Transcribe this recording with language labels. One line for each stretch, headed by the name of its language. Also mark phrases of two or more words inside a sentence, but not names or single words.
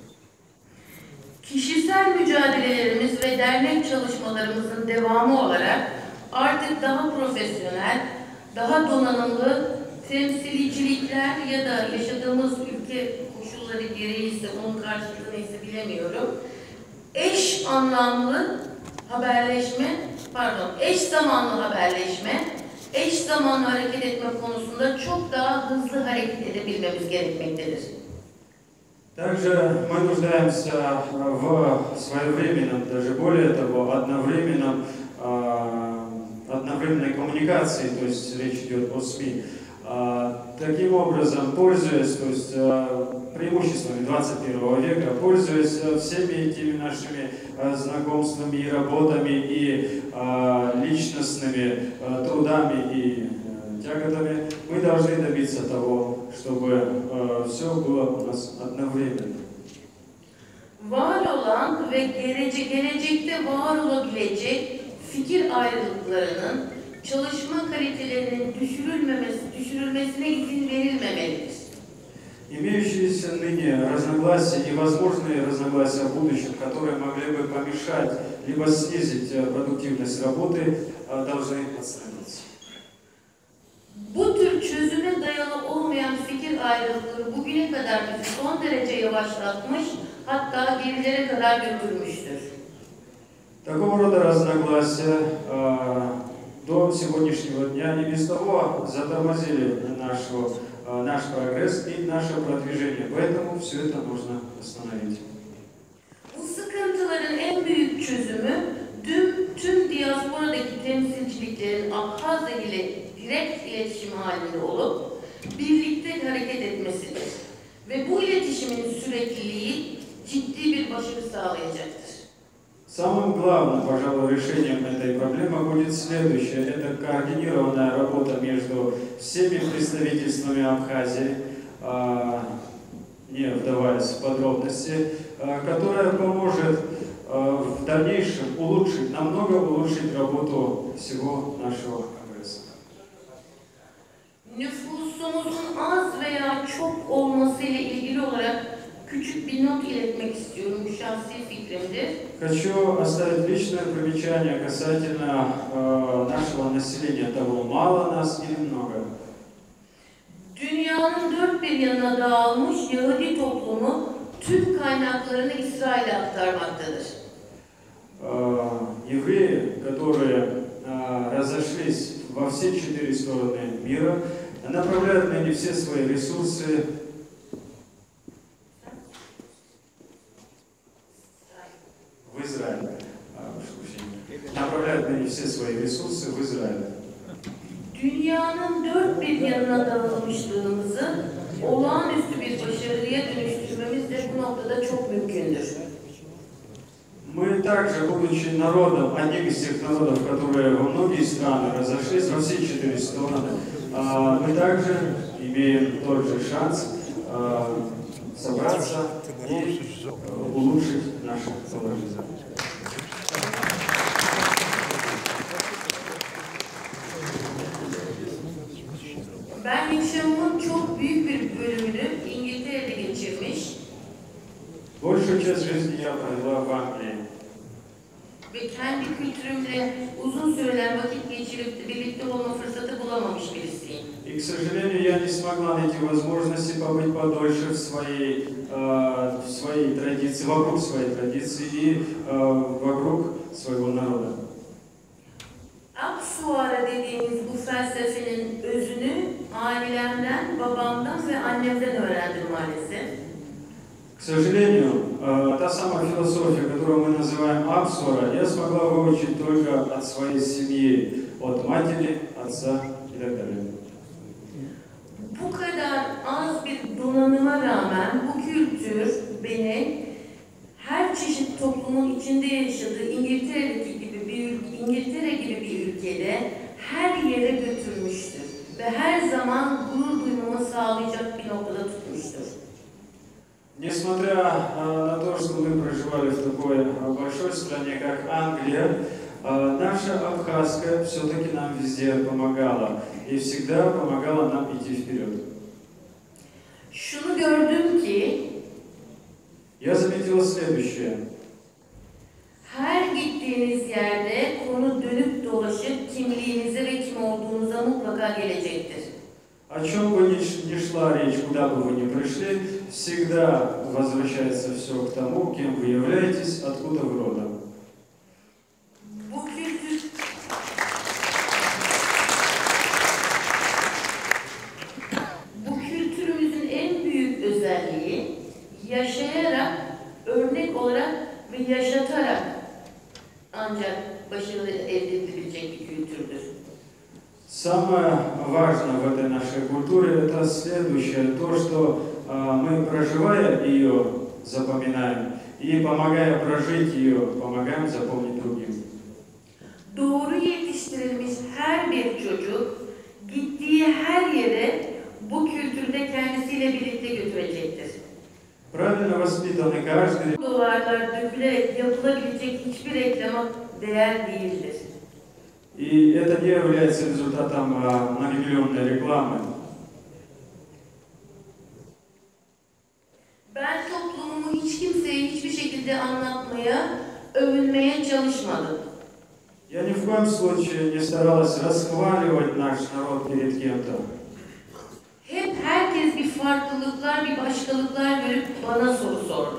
Turkish: Kişisel mücadelelerimiz ve dernek çalışmalarımızın devamı olarak artık daha profesyonel, daha donanımlı temsilcilikler ya da yaşadığımız ülke koşulları gereği ise onun karşılığı neyse bilemiyorum. Eş zamanlı haberleşme, eş zamanlı hareket etme konusunda çok daha hızlı hareket edebilmemiz gerekmektedir.
Russian: Также мы нуждаемся в своевременном, даже более того, одновременной коммуникации, то есть речь идет о СМИ. Таким образом, пользуясь, то есть преимуществами 21 века, пользуясь всеми этими нашими знакомствами и работами, и личностными трудами и тяготами, мы должны добиться того, чтобы все было у нас одновременно.
Turkish: Var olan ve gelecekte var olabilecek fikir ayrılıklarının, çalışma kalitelerinin düşürülmesine izin verilmemelidir.
Russian: Имеющиеся ныне разногласия и возможные разногласия в будущем, которые могли бы помешать либо снизить продуктивность работы, должны отстраниться.
Turkish: Bu tür çözüme dayalı olmayan fikir ayrılıkları bugüne kadar bizi son derece yavaşlatmış, hatta gerilere kadar götürmüştür.
Russian: Такого рода разногласия до сегодняшнего дня и без того затормозили наш прогресс и наше продвижение. Поэтому все это нужно остановить.
Turkish: Bu sıkıntıların en büyük çözümü tüm diasporadaki temsilciliklerin Abhazya ile direkt iletişim halinde olup birlikte hareket etmesidir. Ve bu iletişimin sürekliliği ciddi bir başarı sağlayacaktır.
Russian: Самым главным, пожалуй, решением этой проблемы будет следующее. Это координированная работа между всеми представительствами Абхазии, не вдаваясь в подробности, которая поможет в дальнейшем намного улучшить работу всего нашего Конгресса.
Turkish: Nüfusumuzun az veya çok olması ile ilgili olarak küçük bir not iletmek istiyorum. Bu şahsi fikrimdir.
Russian: Хочу оставить личное примечание касательно нашего населения, того, мало нас или много.
Turkish: Dünyanın dört bir yanına dağılmış Yahudi toplumu tüm kaynaklarını İsrail'e aktarmaktadır.
Russian: Евреи, которые разошлись во все 4 стороны мира, направляют ныне все свои ресурсы в Израиль. Направляют ныне все свои ресурсы в Израиль.
Turkish: Dünyanın dört bir yanına dağılmışlığımızı olağanüstü bir başarıya dönüştürmemiz de bu noktada çok mümkündür.
Russian: Мы также, будучи народом, одним из тех народов, которые во многие страны разошлись, во все 4 стороны, мы также имеем тот же шанс собраться и улучшить наше положение.
Turkish: Ben yaşamımın çok büyük bir bölümünü İngiltere'de geçirmiş
Russian: Большую часть жизни я провела в Англии.
Turkish: ve kendi kültürümle uzun süreler vakit geçirip birlikte olma fırsatı bulamamış birisiyim.
Russian: И, к сожалению, я не смогла найти возможности побыть подольше в своей традиции, вокруг своей традиции и вокруг своего народа.
Turkish: Aksuara dediğimiz bu felsefenin özünü ailemden, babamdan ve annemden öğrendim maalesef.
Russian: К сожалению, та самая философия, которую мы называем Апсуара, я смогла выучить только от своей семьи, от матери, отца и так далее.
Turkish: Bu kadar az bir donanıma rağmen bu kültür beni her çeşit toplumun içinde yaşadığı İngiltere gibi bir ülkede her yere götürmüştür ve her zaman gurur duymamı sağlayacak bir noktada tutmuştur.
Russian: Несмотря на то, что мы проживали в такой большой стране, как Англия, наша Абхазская все-таки нам везде помогала и всегда помогала нам идти вперед.
Turkish: Şunu gördüm ki,
Russian: Я заметила следующее.
Turkish: her gittiğiniz yerde konu dönüp dolaşıp kimliğinize ve kim olduğunuza mutlaka gelecektir.
Russian: О чем бы ни шла речь, куда бы вы ни пришли, всегда возвращается все к тому, кем вы являетесь, откуда вы родом.
Turkish: Bu kültürümüzün en büyük özelliği yaşayarak, örnek olarak ve yaşatarak ancak başarılı elde edilebilecek bir kültürdür.
Russian: Самое важное в этой нашей культуре – это следующее, то, что мы, проживая ее, запоминаем, и помогая прожить ее, помогаем запомнить другим.
Turkish: Doğru yetiştirilmiş her bir çocuk gittiği her yere bu kültürde kendisiyle birlikte götürecektir.
Russian: Правильно воспитанный каждый.
Turkish: Duvarlar dökülerek yapılabilecek hiçbir reklama değer değildir.
Russian: И это не является результатом многомиллионной рекламы.
Turkish: Ben toplumumu hiç kimseye hiçbir şekilde anlatmaya, övünmeye çalışmadım.
Russian: Я ни в коем случае не старалась расхваливать наш народ перед кем-то.
Turkish: Hep herkes bir farklılıklar, bir başkalıklar görüp bana soru sordu.